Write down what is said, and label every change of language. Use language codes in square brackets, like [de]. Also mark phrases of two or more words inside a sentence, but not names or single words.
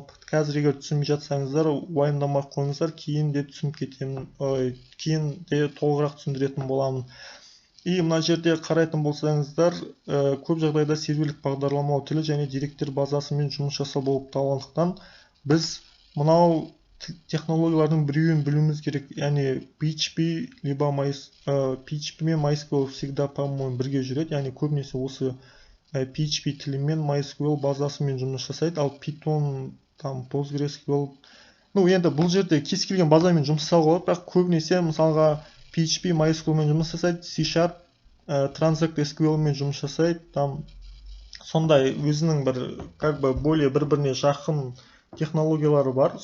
[kk] Қазір егер түсінбей жатсаңыздар, уайымдамай қойыңыздар, кейін де түсініп кетемін, кейін де толығырақ түсіндіретін боламын. И мына жерде қарайтын болсаңыздар, көп жағдайда серверлік бағдарламалау тілі және деректер базасымен жұмыс жасау болып табылғандықтан, біз мынау технологиялардың біреуін білуіміз керек, яғни PHP либо PHP мен MySQL [ru] всегда, по-моему, [kk] бірге жүреді, яғни көбінесе осы PHP тілімен MySQL базасымен жұмыс жасайды, ал Python, там PostgreSQL, енді бұл жерде кез келген базамен жұмыс жасауға болады, бірақ көбінесе мысалға PHP MySQL мен жұмыс жасайды, C# Transact SQL мен жұмыс жасайды, там сондай өзінің бір более бір-біріне жақын технологиялары бар.